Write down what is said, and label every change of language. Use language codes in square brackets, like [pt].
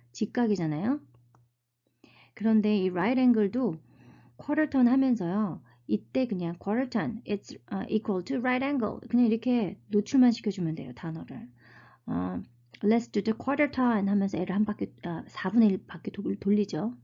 [ko] 직각이잖아요. 그런데 이 right angle도 quarter turn 하면서요. 이때 그냥 [en] quarter turn, it's equal to right angle. [ko] 그냥 이렇게 노출만 시켜주면 돼요. 단어를. [en] Let's do the quarter turn [ko] 하면서 애를 한 바퀴, 4분의 1 바퀴 돌리죠.